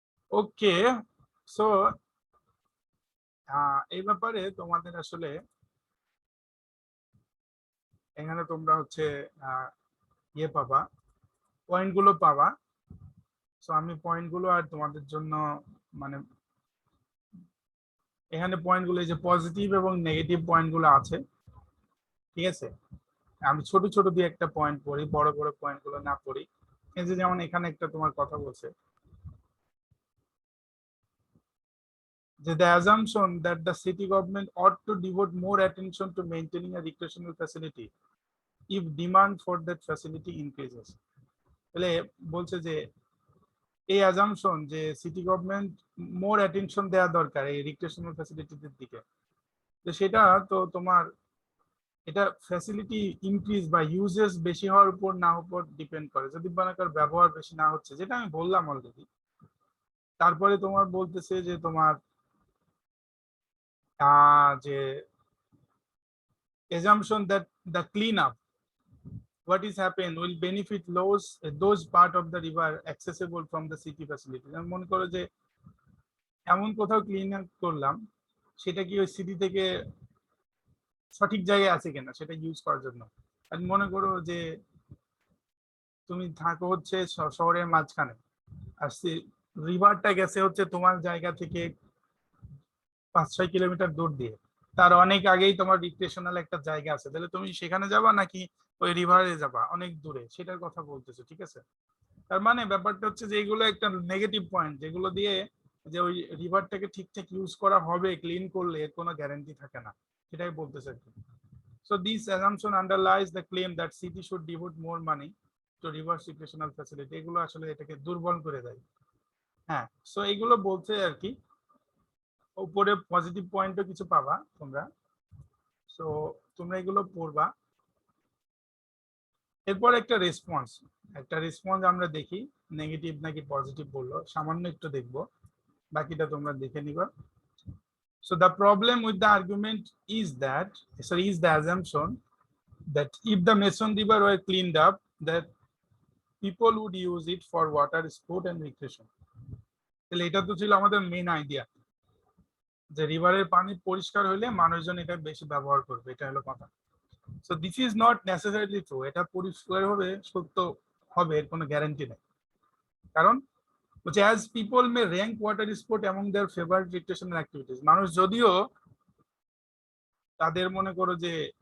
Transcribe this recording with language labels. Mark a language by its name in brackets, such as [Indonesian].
[Bangla] ওকে, so এই ব্যাপারে তোমাদের আসলে এখানে তোমরা হচ্ছে ইয়ে পাবা, পয়েন্টগুলো পাবা। সো আমি পয়েন্টগুলো আর তোমাদের জন্য মানে এখানে পয়েন্টগুলো যে পজিটিভ এবং নেগেটিভ পয়েন্টগুলো আছে, ঠিক আছে, আমি ছোট ছোট দিয়ে একটা পয়েন্ট পড়ি, বড় বড় পয়েন্টগুলো না পড়ি। এই যে যেমন এখানে একটা তোমার কথা বলছে যে [English] the assumption that the city government ought to devote more attention to maintaining a recreational facility if demand for that facility increases। [Bangla] তাহলে বলছে যে এই অ্যাজাম্পশন যে সিটি গভর্নমেন্ট মোর অ্যাটেনশন দেওয়া দরকার এই রিক্রিয়েশনাল ফ্যাসিলিটির দিকে, তো সেটা তো তোমার এটা ফ্যাসিলিটি ইনক্রিজ বা ইউজেস বেশি হওয়ার উপর না উপর ডিপেন্ড করে। যদি মনে কর ব্যবহার বেশি না হচ্ছে, যেটা আমি বললাম অলরেডি, তারপরে তোমার বলতেছে যে তোমার যে [English] assumption that the cleanup what is happen will benefit those part of the river accessible from the city facilities। [Bangla] আমি মনে করো যে এমন কোথাও ক্লিন আপ করলাম, সেটা কি ওই সিটি থেকে সঠিক জায়গায় আছে কিনা সেটা ইউজ করার জন্য। আর মনে করো যে তুমি থাকো হচ্ছে শহরের মাঝখানে, আর রিভারটা গেছে হচ্ছে তোমার জায়গা থেকে 5-6 কিলোমিটার দূর দিয়ে, তার অনেক আগেই তোমার রিক্রিয়েশনাল একটা জায়গা আছে, তাহলে তুমি সেখানে যাবা নাকি ওই রিভারে যাবা অনেক দূরে, সেটার কথা বলতেছো, ঠিক আছে? তার মানে ব্যাপারটা হচ্ছে যে এগুলো একটা নেগেটিভ পয়েন্ট, যেগুলো দিয়ে যে ওই রিভারটাকে ঠিকঠাক ইউজ করা হবে ক্লিন করলে এর কোনো গ্যারান্টি থাকে না, সেটাই বলতেছে আর কি। [English] So this assumption underlies the claim that city should devote more money to reverse recreational facility. [Bangla] এগুলো আসলে এটাকে দুর্বল করে দেয়। হ্যাঁ, সো এগুলো বলছে আর কি, উপরে পজিটিভ পয়েন্টও কিছু পাবা তোমরা, সো তোমরা এগুলো পড়বা। এরপর একটা রেসপন্স আমরা দেখি, নেগেটিভ নাকি পজিটিভ বললো, সামান্য একটু দেখবো, বাকিটা তোমরা দেখে নিবা। [English] So the problem with the argument is the assumption that if the Mason River were cleaned up, that people would use it for water, sport and recreation. [Bangla] তাহলে এটা তো ছিল আমাদের মেইন আইডিয়া, যে রিভারের পানি পরিষ্কার হলে মানুষজন এটা বেশি ব্যবহার করবে, এটা হলো কথা। [English] so this is not necessarily true, [Bangla] এটা পরিষ্কারভাবে সত্য হবে এর কোনো গ্যারান্টি নেই। কারণ হচ্ছে [English] as people may rank water sport among their favourite recreational activities, [Bangla] মানুষ যদিও তাদের মনে করো যে